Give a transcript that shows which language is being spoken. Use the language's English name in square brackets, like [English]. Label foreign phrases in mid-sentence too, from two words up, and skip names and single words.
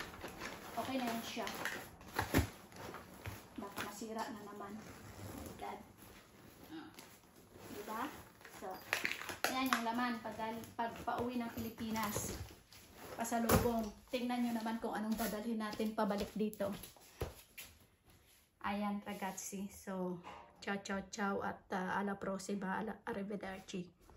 [Filipino] Okay na yan siya. Baka masira na naman. [English] Oh my God. Diba? [Filipino] So, ayan yung laman. Pag pauwi ng Pilipinas. Pasalubong. Tingnan nyo naman kung anong dadalhin natin pabalik dito. Ayan, [Italian] ragazzi. So, ciao, ciao, ciao. At alla prossima. Arrivederci.